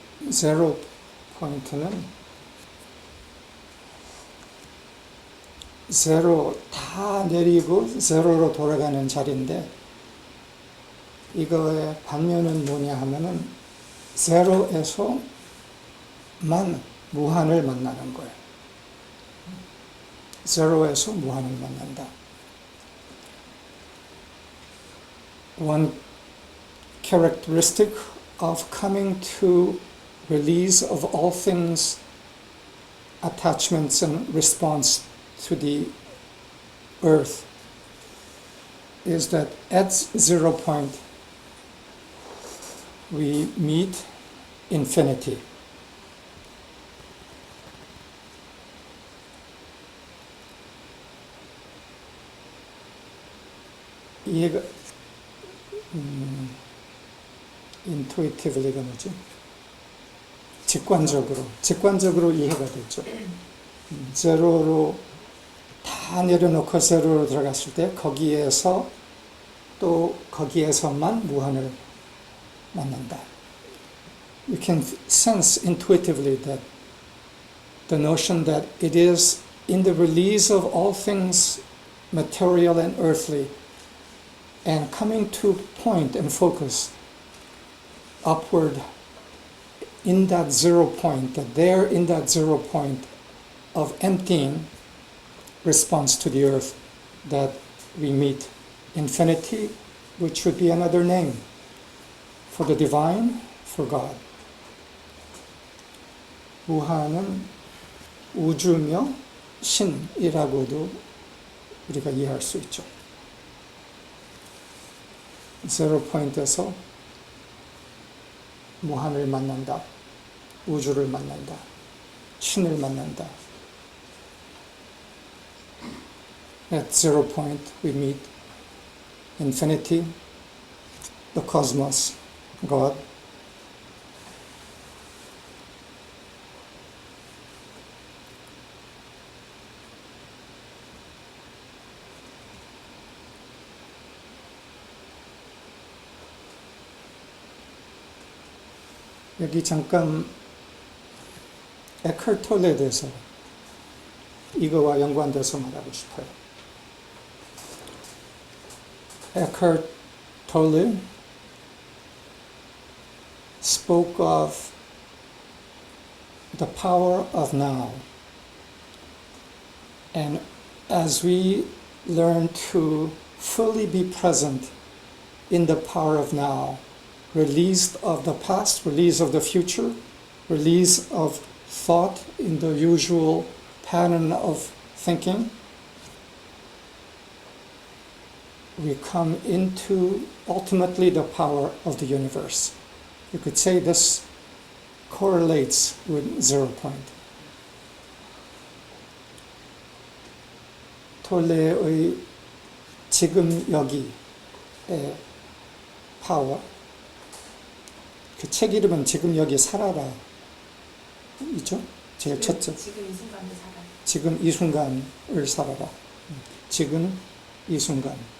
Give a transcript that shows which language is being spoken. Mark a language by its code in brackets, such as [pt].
[ko] 제로 포인트는 제로 다 내리고 제로로 돌아가는 자리인데, 이거의 반면은 뭐냐 하면은 제로에서만 무한을 만나는 거예요. 제로에서 무한을 만난다. [en] One characteristic of coming to release of all things, attachments and response to the earth, is that at 0 point we meet infinity. [ko] 이해가 intuitively가 뭐지? 직관적으로 이해가 되죠. 제로로 다 내려놓고 제로로 들어갔을 때 거기에서 또 거기에서만 무한을 만난다. [en] You can sense intuitively that the notion that it is in the release of all things material and earthly, and coming to point and focus upward in that 0 point, that there in that 0 point of emptying response to the earth, that we meet infinity, which would be another name for the divine, for God. [ko] 무한은 우주며 신이라고도 우리가 이해할 수 있죠. 제로 포인트에서 무한을 만난다, 우주를 만난다, 신을 만난다. [en] At 0 point we meet infinity, the cosmos, God. [ko] 여기 잠깐 에컬톨레에 대해서 이거와 연관돼서 말하고 싶어요. [en] Eckhart Tolle spoke of the power of now. And as we learn to fully be present in the power of now, release of the past, release of the future, release of thought in the usual pattern of thinking, we come into ultimately the power of the universe. You could say this correlates with 0 point. [ko] 톨레의 지금 여기의 파워, 그 책 이름은 지금 여기 살아라 있죠? 제일 첫째. 지금 이 순간을 살아라. 지금 이 순간을 살아라. 지금 이 순간.